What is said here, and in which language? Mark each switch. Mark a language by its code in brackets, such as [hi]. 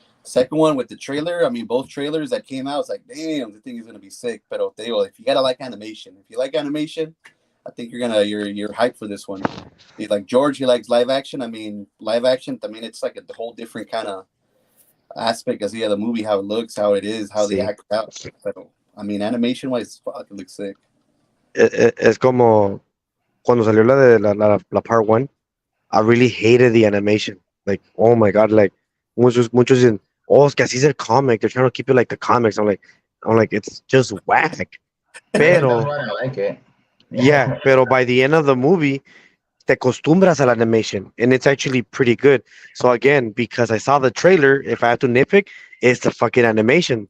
[en] Second one with the trailer, I mean, both trailers that came out, it's like, damn, the thing is going to be sick. But if you got to like animation, if you like animation, I think you're hyped for this one. Like George, he likes live action. I mean, live action. I mean, it's like a whole different kind of aspect as the movie, how it looks, how it is, how they [es] Sí. [en] act out. But, I mean, animation wise, fuck, it looks sick. [es] Es como cuando salió la de la part one. [en] I really hated the animation. Like, oh my god, like muchos in oh, [es] es que así es el comic. [en] They're trying to keep it like the comics. I'm like, it's just whack. That's [es] Pero [en] why I like it. yeah, pero by the end of the movie, [es] te acostumbras al [en] animation, and it's actually pretty good. So again, because I saw the trailer, if I had to nitpick, it's the fucking animation.